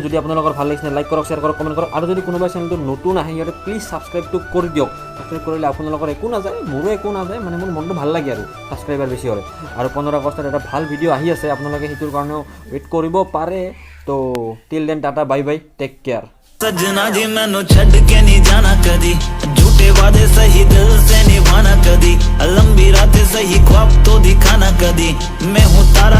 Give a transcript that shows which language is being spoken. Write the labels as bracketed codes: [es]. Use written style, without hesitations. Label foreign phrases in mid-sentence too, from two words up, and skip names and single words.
[as] যদি আপোনালোকৰ ভাল লাগিছে লাইক কৰক, শ্বেয়াৰ কৰক, কমেণ্ট কৰক, আৰু যদি কোনোবাই চেনেলটো নতুন আহে সিহঁতে [en] please subscribe [as] কৰি দিয়ক। ছাবস্ক্ৰাইব কৰিলে আপোনালোকৰ একো নাযায়, মোৰো একো নাযায়, মানে মোৰ মনটো ভাল লাগে আৰু ছাবস্ক্ৰাইবাৰ বেছি হ'লে। আৰু 15 আগষ্টত এটা ভাল ভিডিঅ' আহি আছে, আপোনালোকে সেইটোৰ কাৰণেও ৱেইট কৰিব পাৰে। [en] তো till then tata, bye bye, take care. [pa] ਸਜਣਾ ਜੀ ਮੈਨੂੰ ਛੱਡ ਕੇ ਨਹੀਂ ਜਾਣਾ ਕਦੀ, ਝੂਠੇ ਵਾਅਦੇ ਸਹੀ ਦਿਲ ਸੇ ਨਿਭਾਣਾ ਕਦੀ, ਲੰਬੀ ਰਾਤਾਂ ਸਹੀ ਖ਼ਾਬ ਤੋ ਦਿਖਾਣਾ ਕਦੀ, ਮੈਂ ਹੂੰ ਤਾਰਾ